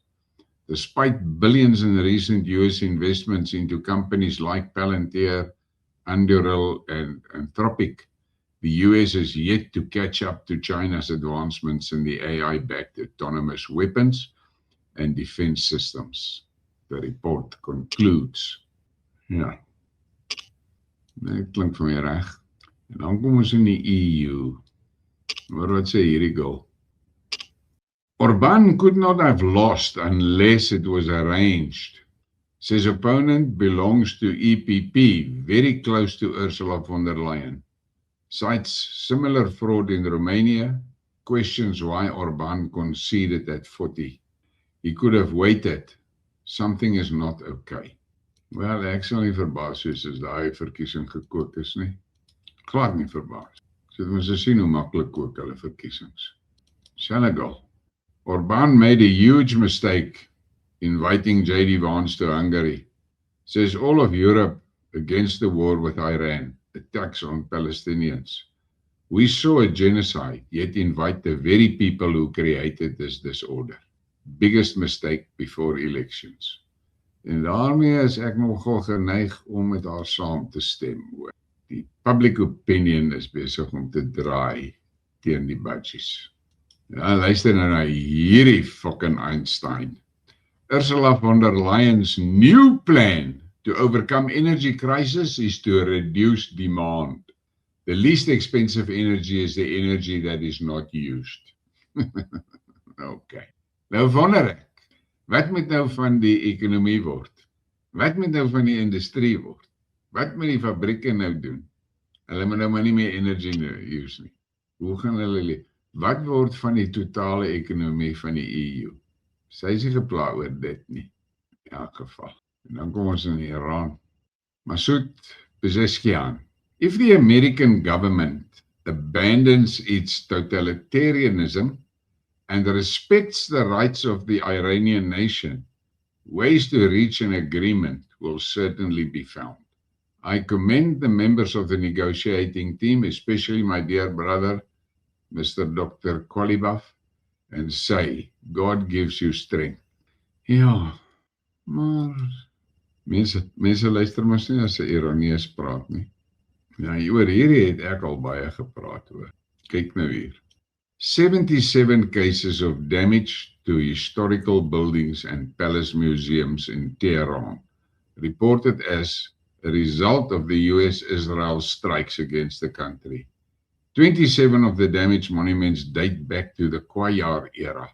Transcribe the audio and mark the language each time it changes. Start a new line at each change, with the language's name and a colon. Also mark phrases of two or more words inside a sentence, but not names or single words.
English: Despite billions in recent US investments into companies like Palantir, Anduril, and Anthropic, The US is yet to catch up to China's advancements in the AI-backed autonomous weapons and defense systems. The report concludes.
Afrikaans: Ja, dit klink vir my reg. En dan kom ons in die EU. Maar wat sê hierdie girl?
English: Orbán could not have lost unless it was arranged. Says opponent belongs to EPP, very close to Ursula von der Leyen. Cites similar fraud in Romania, questions why Orbán conceded at 40. He could have waited. Something is not okay.
Afrikaans: Wel, ek sal nie verbaas soos as daai verkiesing gekook is nie. Glad nie verbaas. So dit moet sien hoe maklik kook hulle verkiesings. Senegal.
English: Orbán made a huge mistake inviting J.D. Vance to Hungary. Says all of Europe against the war with Iran, attacks on Palestinians. We saw a genocide, yet invite the very people who created this disorder. Biggest mistake before elections.
Afrikaans: En daarmee is ek nogal geneig om met haar saam te stem. Die
English: public opinion
Afrikaans: is besig om te draai teen die budgies. Ja, luister nou na hierdie fucking Einstein.
English: Ursula von der Leyen's new plan to overcome energy crisis is to reduce demand. The least expensive energy is the energy that is not used. Okay.
Afrikaans: Nou wonder ek, wat moet nou van die ekonomie word? Wat moet nou van die industrie word? Wat moet die fabrieke nou doen? Hulle moet nou maar nie meer
English: energy use
Afrikaans: nie. Hoe gaan hulle leef? Wat word van die totale ekonomie van die EU? Sy is nie gepla oor dit nie, in elk geval. En dan kom ons in Iran. Masoud Pezeshkian.
English: If the American government abandons its totalitarianism and respects the rights of the Iranian nation, ways to reach an agreement will certainly be found. I commend the members of the negotiating team, especially my dear brother, Mr. Dr. Kolibov, and say, God gives you strength.
Afrikaans: Ja, maar mense luister mos nie as 'n Iranees praat nie. Ja, oor hierdie het ek al baie gepraat oor. Kyk nou hier.
English: 77 cases of damage to historical buildings and palace museums in Tehran, reported as a result of the US-Israel strikes against the country. 27 of the damaged monuments date back to the Qajar era.